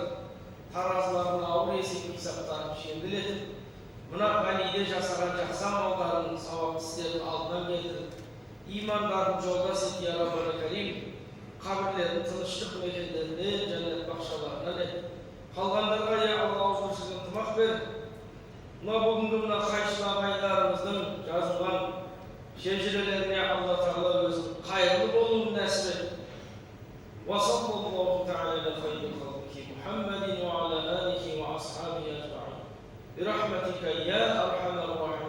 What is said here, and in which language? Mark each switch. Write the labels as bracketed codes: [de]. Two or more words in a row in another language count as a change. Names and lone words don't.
[kk] Таразыларына ауыр есеп қисаптарын жеңілдетіп, мына ғалиде жасаған жақсы амалдарын сауап істерін алдынан келтіріп, имандарын жолдас ет, [ar] يا ربنا كريم, [kk] қабірлерін тыныштық мекендеріне, жәннат бақшаларына ет. Қалғандарға я Алла ауызбіршілік ынтымақ бер. Мына бүгінгі мына қайшылы ағайындарымыздың жазылған шежірелеріне Алла Тағала өзі қайырлы болуын нәсіп ет. [ar] وصلى الله تعالى على خير خلقه محمد وعلى آله وأصحابه أجمعين برحمتك يا أرحم الراحمين.